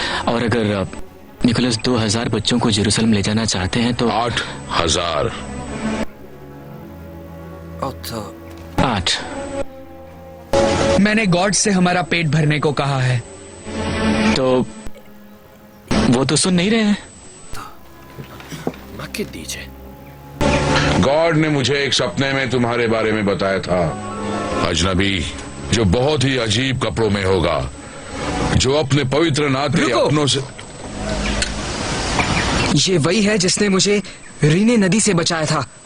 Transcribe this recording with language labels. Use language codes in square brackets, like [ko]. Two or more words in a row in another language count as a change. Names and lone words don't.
[hi] और अगर निकोलस 2000 बच्चों को जेरूसलम ले जाना चाहते हैं तो 8000। 8। मैंने गॉड से हमारा पेट भरने को कहा है। तो वो तो सुन नहीं रहे हैं। [it] Ma che dice? [hi] गॉड ने मुझे एक सपने में तुम्हारे बारे में बताया था, अजनबी जो बहुत ही अजीब कपड़ों में होगा, जो अपने पवित्र नाते अपनों से। ये वही है जिसने मुझे रीने नदी से बचाया था।